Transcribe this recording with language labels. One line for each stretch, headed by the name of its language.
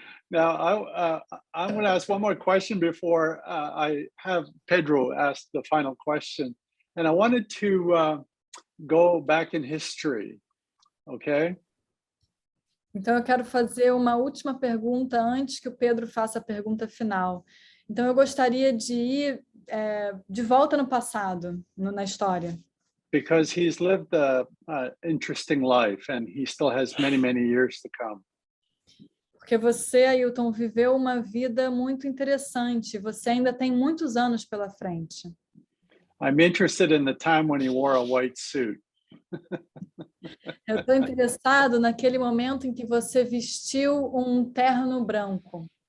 English: Now, I'm going to ask one more question before I have Pedro ask the final question. And I wanted to go back in history, okay?
Portuguese: Então, eu quero fazer uma última pergunta antes que o Pedro faça a pergunta final. Então, eu gostaria de ir de volta no passado, na história.
English: Because he's lived an interesting life and he still has many, many years to come.
Portuguese: Porque você, Ailton, viveu uma vida muito interessante. Você ainda tem muitos anos pela frente.
English: I'm interested in the time when he wore a white suit.
Portuguese: Eu estou interessado naquele momento em que você vestiu um terno branco.